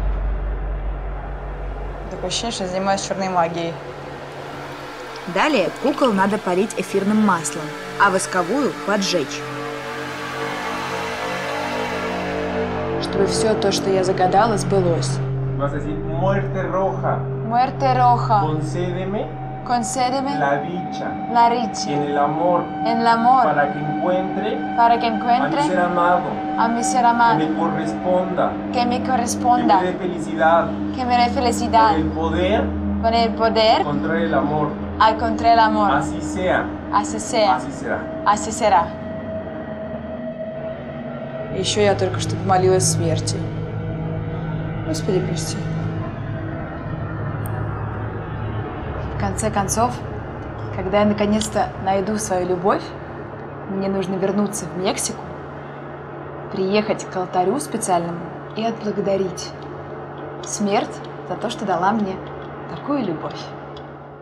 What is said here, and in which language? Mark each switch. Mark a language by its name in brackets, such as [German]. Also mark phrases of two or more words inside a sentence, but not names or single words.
[Russian] Такое ощущение, что я занимаюсь черной магией. Далее кукол надо полить эфирным маслом, а восковую поджечь. Чтобы все то, что я загадала, сбылось. [Spanish] Muerte roja. Muerte roja. Concédeme Concédeme la dicha la dicha en el amor en el amor para que encuentre para que a mi encuentre ser amado, a mi ser que amado, me corresponda, que me que corresponda, me dé felicidad, que me dé felicidad, con el poder con el poder encontrar el amor. al encontrar el amor. Así sea, Así sea, así será. así será. [Russian] Еще я только что помолилась смерти. Господи, прости. В конце концов, когда я наконец-то найду свою любовь, мне нужно вернуться в Мексику, приехать к алтарю специальному и отблагодарить смерть за то, что дала мне такую любовь.